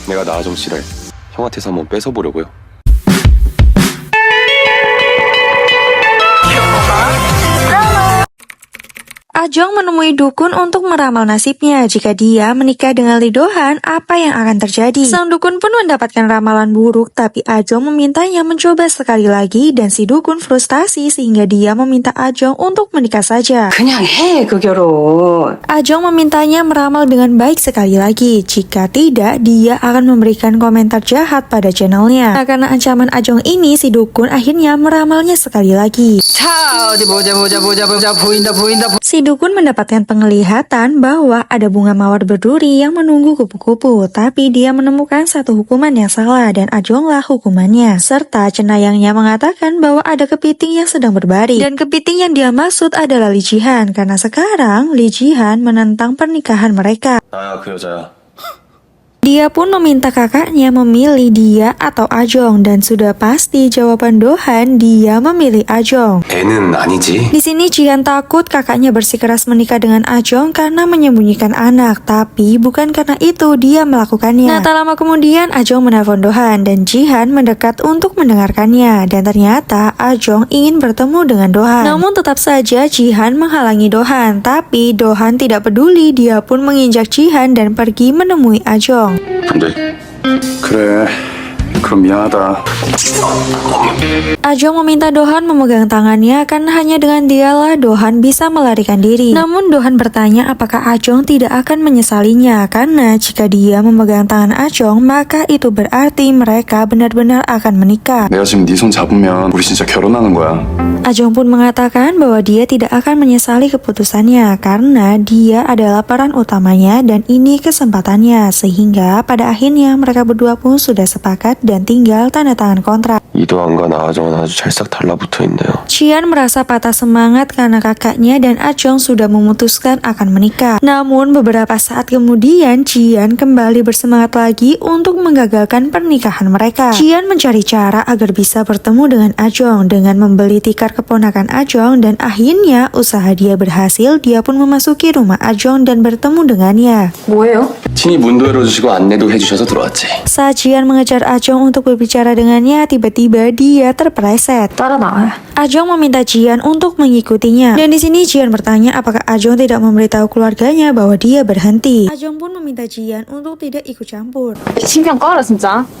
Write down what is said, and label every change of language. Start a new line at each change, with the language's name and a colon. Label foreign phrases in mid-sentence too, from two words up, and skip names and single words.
Korean: 내가 나아정 씨를 형한테서 한번 뺏어보려고요.
Indonesian: Ajong menemui dukun untuk meramal nasibnya. Jika dia menikah dengan Lee Do-han, apa yang akan terjadi? Sang dukun pun mendapatkan ramalan buruk, tapi Ajong memintanya mencoba sekali lagi dan si dukun frustasi sehingga dia meminta Ajong untuk menikah saja.
Korean: 그냥 해, 그 결혼.
Indonesian: Ajong memintanya meramal dengan baik sekali lagi. Jika tidak, dia akan memberikan komentar jahat pada channelnya. Nah, karena ancaman Ajong ini, si dukun akhirnya meramalnya sekali lagi.
Korean: 자, 어디 보자, 보인다.
Indonesian: Si dukun mendapatkan penglihatan bahwa ada bunga mawar berduri yang menunggu kupu-kupu, tapi dia menemukan satu hukuman yang salah dan Ajonglah hukumannya. Serta cenayangnya mengatakan bahwa ada kepiting yang sedang berbaring, dan kepiting yang dia maksud adalah Lee Ji-han, karena sekarang Lee Ji-han menentang pernikahan mereka.
Korean: 나야 그 여자야.
Indonesian: Dia pun meminta kakaknya memilih dia atau Ajong, dan sudah pasti jawaban Do-han dia memilih Ajong.
Korean: 애는 아니지.
Indonesian: Di sini Ji-han takut kakaknya bersikeras menikah dengan Ajong karena menyembunyikan anak, tapi bukan karena itu dia melakukannya. Nah, tak lama kemudian Ajong menelpon Do-han dan Ji-han mendekat untuk mendengarkannya, dan ternyata Ajong ingin bertemu dengan Do-han. Namun tetap saja Ji-han menghalangi Do-han, tapi Do-han tidak peduli, dia pun menginjak Ji-han dan pergi menemui Ajong.
Korean: 안 돼. 그래. 그럼 미안하다.
Indonesian: Ajong meminta Do-han memegang tangannya karena hanya dengan dialah Do-han bisa melarikan diri. Namun Do-han bertanya apakah Ajong tidak akan menyesalinya, karena jika dia memegang tangan Ajong maka itu berarti mereka benar-benar akan menikah.
Korean: 내가 지금 네 손 잡으면 우리 진짜 결혼하는 거야.
Indonesian: Ajong pun mengatakan bahwa dia tidak akan menyesali keputusannya karena dia adalah peran utamanya dan ini kesempatannya, sehingga pada akhirnya mereka berdua pun sudah sepakat dan tinggal tanda tangan kontrak.
Korean: 이도환과 나아정은 아주 찰싹 달라붙어 있네요.
Indonesian: Jian merasa patah semangat karena kakaknya dan Ajong sudah memutuskan akan menikah. Namun beberapa saat kemudian Jian kembali bersemangat lagi untuk menggagalkan pernikahan mereka. Jian mencari cara agar bisa bertemu dengan Ajong dengan membeli tikar keponakan Ajong, dan akhirnya usaha dia berhasil. Dia pun memasuki rumah Ajong dan bertemu dengannya.
Korean: 뭐예요? 친히 문도 열어주시고 안내도 해주셔서 들어왔지.
Indonesian: Saat Jian mengejar Ajong untuk berbicara dengannya, tiba-tiba dia terpeleset.
Korean: 따라 나와요.
Indonesian: Ajong meminta Jian untuk mengikutinya. Dan di sini Jian bertanya apakah Ajong tidak memberitahu keluarganya bahwa dia berhenti. Ajong pun meminta Jian untuk tidak ikut campur.
Korean: 신경 꺼라, 진짜.